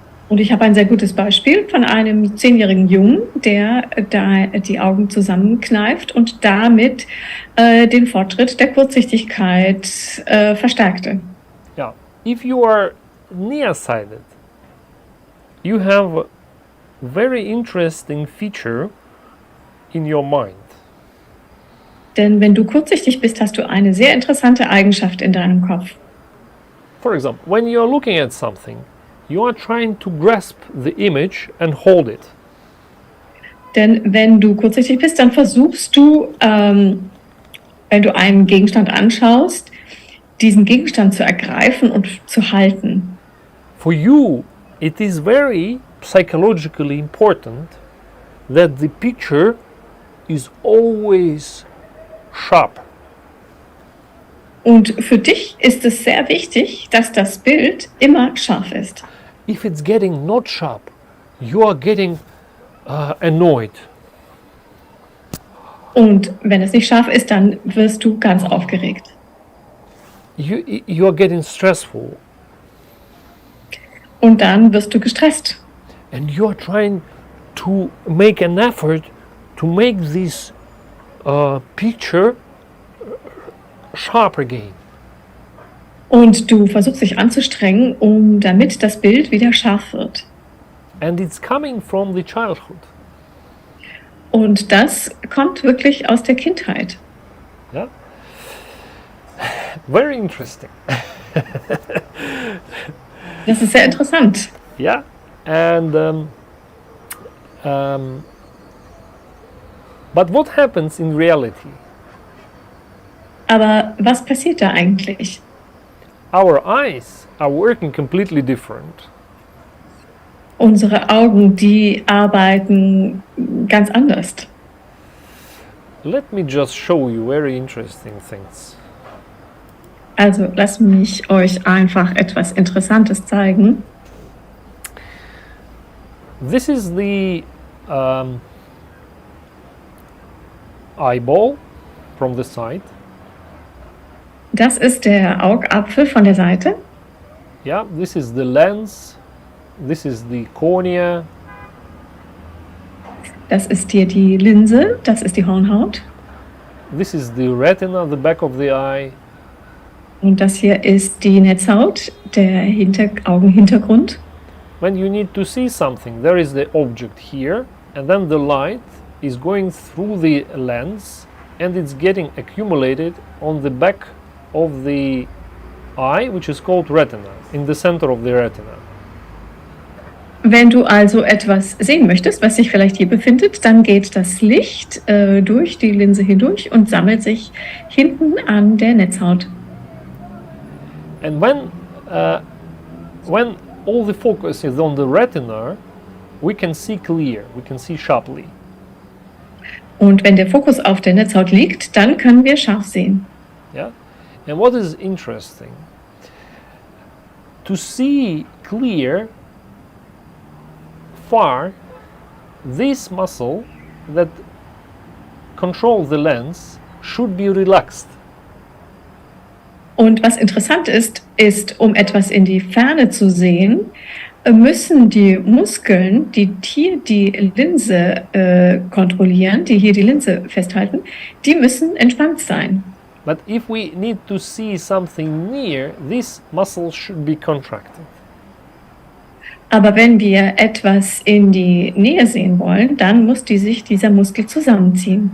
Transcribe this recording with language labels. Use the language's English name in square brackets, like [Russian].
[German] ein sehr gutes Beispiel von einem 10-jährigen Jungen, der da die Augen zusammenkneift und damit den Fortschritt der Kurzsichtigkeit verstärkte. [English] Yeah, if you are nearsighted, you have a very interesting feature in your mind. [German] Denn wenn du kurzsichtig bist, hast du eine sehr interessante Eigenschaft in deinem Kopf. [English] For example, when you are looking at something, you are trying to grasp the image and hold it. [German] Denn wenn du kurzsichtig bist, dann versuchst du, wenn du einen Gegenstand anschaust, diesen Gegenstand zu ergreifen und zu halten. [English] For you, it is very psychologically important that the picture is always sharp. [German] Und für dich ist es sehr wichtig, dass das Bild immer scharf ist. [English] If it's getting not sharp, you are getting annoyed. [German] Und wenn es nicht scharf ist, dann wirst du ganz aufgeregt. [English] You are getting stressful, [German] Und dann wirst du gestresst. [English] and you are trying to make an effort to make this picture sharp again. [German] Und du versuchst dich anzustrengen, damit das Bild wieder scharf wird. [English] And it's coming from the childhood. [German] Und das kommt wirklich aus der Kindheit. [English] Yeah, very interesting. [German] Das ist sehr interessant. [English] Yeah, and but what happens in reality? [German] Aber was passiert da eigentlich? [English] Our eyes are working completely different. [German] Unsere Augen, die arbeiten ganz anders. [English] Let me just show you very interesting things. [German] Also lasst mich euch einfach etwas Interessantes zeigen. [English] This is the eyeball from the side. [German] Das ist der Augapfel von der Seite. [English] Yeah, this is the lens. This is the cornea. [German] Das ist hier die Linse, das ist die Hornhaut. [English] This is the retina, the back of the eye. [German] Und das hier ist die Netzhaut, der Augenhintergrund. [English] When you need to see something, there is the object here, and then the light is going through the lens and it's getting accumulated on the back of the eye, which is called retina, in the center of the retina. [German] Wenn du also etwas sehen möchtest, was sich vielleicht hier befindet, dann geht das Licht durch die Linse hindurch und sammelt sich hinten an der Netzhaut. [English] And when all the focus is on the retina, we can see clear, we can see sharply. [German] Und wenn der Fokus auf der Netzhaut liegt, dann können wir scharf sehen. [English] Yeah? And what is interesting, to see clear far, this muscle that controls the lens should be relaxed. [German] Und was interessant ist, um etwas in die Ferne zu sehen, müssen die Muskeln, die hier die Linse kontrollieren, die hier die Linse festhalten, die müssen entspannt sein. [English] But if we need to see something near, this muscle should be contracted. [German] Aber wenn wir etwas in die Nähe sehen wollen, dann muss sich dieser Muskel zusammenziehen.